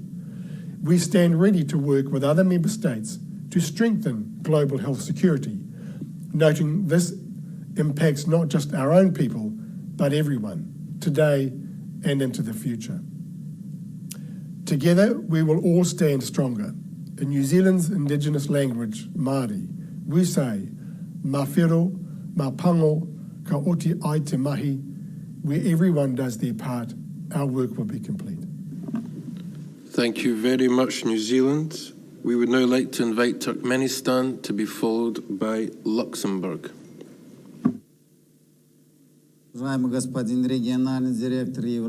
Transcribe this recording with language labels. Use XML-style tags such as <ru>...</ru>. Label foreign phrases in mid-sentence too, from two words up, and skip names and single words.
<en>We stand ready to work with other member states to strengthen global health security, noting this impacts not just our own people, but everyone, today and into the future. Together, we will all stand stronger. In New Zealand's Indigenous language, Māori, we say,</en> <mi>mā whiro, mā pango, ka oti ai te mahi.</mi> <en>Where everyone does their part, our work will be complete. Thank you very much, New Zealand. We would now like to invite Turkmenistan to be followed by Luxembourg.</en> <ru>Уважаемый господин региональный директор</ru>